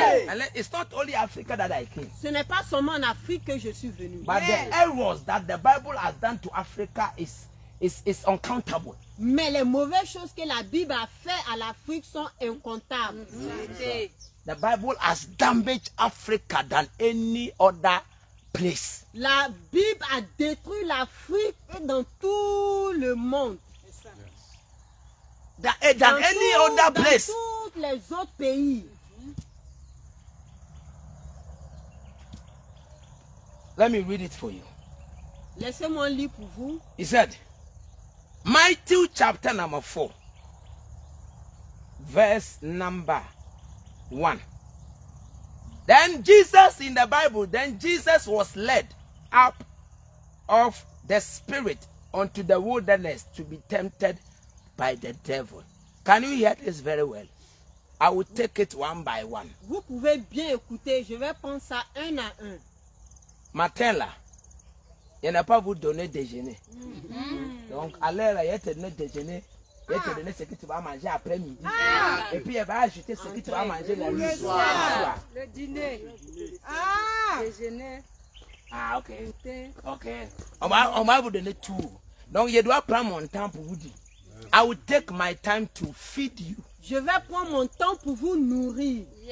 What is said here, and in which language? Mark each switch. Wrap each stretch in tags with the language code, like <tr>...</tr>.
<en>And it's not only Africa that I came,</en> <fr>Ce n'est pas seulement en Afrique que je suis venu.</fr> <en>but the errors that the Bible has done to Africa is uncountable.</en> <fr>Mais les mauvaises choses que la Bible a fait à l'Afrique sont incomptables.</fr> <en>The Bible has damaged Africa than any other place.</en> <fr>La Bible a détruit l'Afrique et dans tout le monde.</fr> <en>Than any other place.</en> <fr>Dans tous les autres pays.</fr> <en>Let me read it for you.</en> <fr>Laissez-moi lire pour vous.</fr> <en>He said, Matthew chapter number 4, verse number 1. Then Jesus in the Bible, then Jesus was led up of the Spirit unto the wilderness to be tempted by the devil. Can you hear this very well? I will take it one by one.</en> <fr>Vous pouvez bien écouter. Je vais prendre ça un à un. Matin là, il n'a pas vous donner déjeuner. Donc, à l'heure là, il te donne déjeuner. Il te donne ce que tu vas manger après-midi. Et puis, il va ajouter ce que tu vas manger la nuit soir. Le dîner. Déjeuner. Ok. Ok. On va vous donner tout. Donc, je dois prendre mon temps pour vous dire.</fr> <en>I will take my time to feed you.</en> <fr>Je vais prendre mon temps pour vous nourrir.</fr>